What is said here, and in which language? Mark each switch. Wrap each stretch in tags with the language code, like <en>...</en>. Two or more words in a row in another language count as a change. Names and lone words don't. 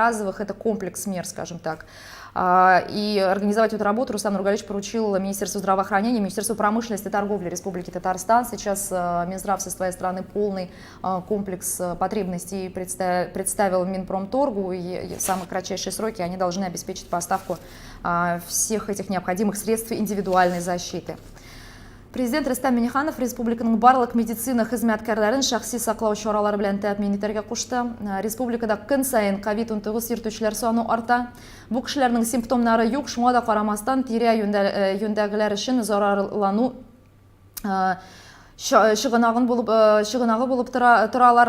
<ru>Это комплекс мер, скажем так. И организовать эту работу Рустам Нургалиевич поручил Министерству здравоохранения, Министерству промышленности и торговли Республики Татарстан. Сейчас Минздрав со своей стороны полный комплекс потребностей представил Минпромторгу, и в самые кратчайшие сроки они должны обеспечить поставку всех этих необходимых средств индивидуальной защиты.</ru> <tt>Президент Рустам Минниханов республиканың барлык медицина хезмәткәрләрен шәхси саклау чаралары белән тәэмин итәргә кушты. Республикада көн сайын COVID-19 йөртүчеләр саны арта. Бу кешеләрнең симптомнары юк, шуңа да карамастан тирә юнәгеләр өчен зарарлану чыгынагы булып торалар.</tt>